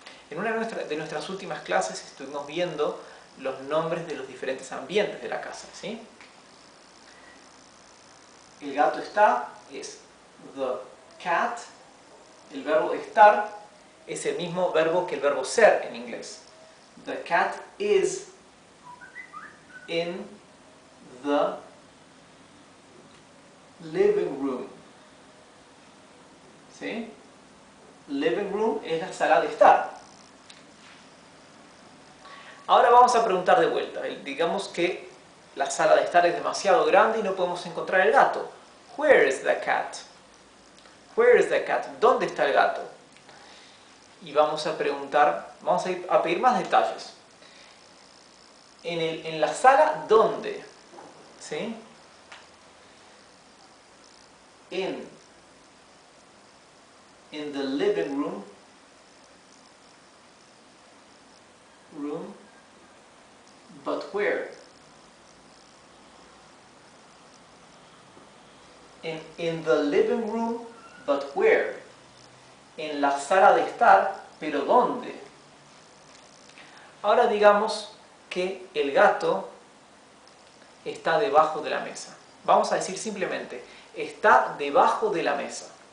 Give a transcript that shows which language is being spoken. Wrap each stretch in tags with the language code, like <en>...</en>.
<es>En una de nuestras últimas clases estuvimos viendo los nombres de los diferentes ambientes de la casa, ¿sí? El gato está es</es> <en>the cat.</en> <es>El verbo estar es el mismo verbo que el verbo ser en inglés.</es> <en>The cat is in the living room.</en> <es>¿Sí? Living room es la sala de estar. Ahora vamos a preguntar de vuelta. Digamos que la sala de estar es demasiado grande y no podemos encontrar el gato.</es> <en>Where is the cat? Where is the cat?</en> <es>¿Dónde está el gato? Y vamos a preguntar, vamos a pedir más detalles. En la sala, ¿dónde? ¿Sí?</es> <en>In the living room, but where? In the living room, but where?</en> <es>En la sala de estar, pero ¿dónde? Ahora digamos que el gato está debajo de la mesa. Vamos a decir simplemente, está debajo de la mesa.</es>